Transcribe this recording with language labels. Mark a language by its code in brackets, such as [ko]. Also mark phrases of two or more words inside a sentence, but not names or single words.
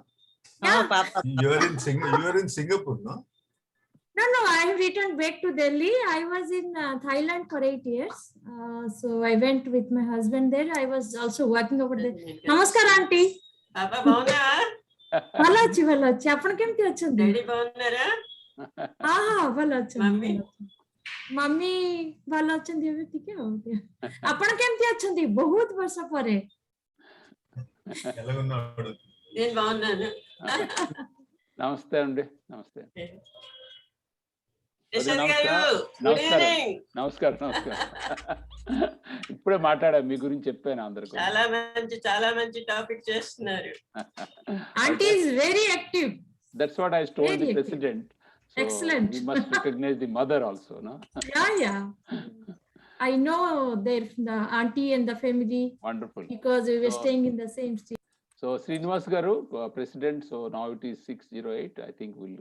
[en] Yeah. Papa. You are in Singapore, no? No, I have returned back to Delhi. I was in Thailand for 8 years. So I went with my husband there. I was also working over there. Namaskar, auntie. [or] ଭଲ ଅଛି ଭଲ ଅଛି ଆପଣ କେମିତି ଅଛନ୍ତି [te] డాడీ బాగున్నారా [or] ହଁ ଭଲ [te] మమ్మీ [or] ଅଛନ୍ତି ମମି ଭଲ ଅଛନ୍ତି ଏବେ ଟିକେ ଆଉ ଆପଣ କେମିତି ଅଛନ୍ତି ବହୁତ ବର୍ଷ ପରେ [te] ఎలాగున్నాడు నేను బాగున్నాను నమస్తే అండి నమస్తే యశోద్ గారు గుడ్ నమస్కారం [en] ఈవినింగ్ [te] నమస్కారం నమస్కారం ఇప్పుడే మాట్లాడా మీ గురించి చెప్పాను అందరికి చాలా మంచి టాపిక్ చేస్తున్నారు [en] auntie is very active that's what I told the Very active. president so Excellent. we must recognize the mother also, no? yeah I know their the auntie and the family Wonderful. because we were So- staying in the same street. So Srinivas Garu, president, so now it is 608, I think we'll